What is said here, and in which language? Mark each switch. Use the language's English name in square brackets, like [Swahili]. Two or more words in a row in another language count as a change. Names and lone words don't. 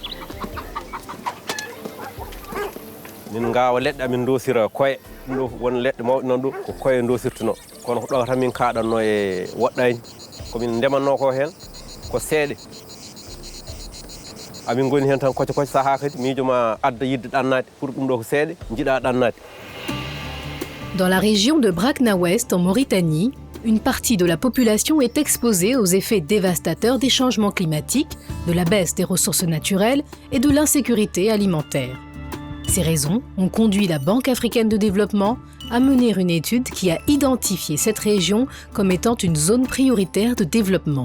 [Fula] Min gawa leɗɗe amin dosira koye ɗum ɗo won leɗɗe mawɗe noon ɗo ko koye dosirtuno kono ko ɗo tan min kaɗanno e woɗɗani komin ndemanno ko hen ko seeɗe amin goni hen tan koce saha kadi miijo ma adda yidde ɗannade pour ɗum ɗo ko seeɗe jiiɗa ɗannade. [French] Dans la région de Brakna Ouest, en Mauritanie, une partie de la population est exposée aux effets dévastateurs des changements climatiques, de la baisse des ressources naturelles et de l'insécurité alimentaire. Ces raisons ont conduit la Banque africaine de développement à mener une étude qui a identifié cette région comme étant une zone prioritaire de développement.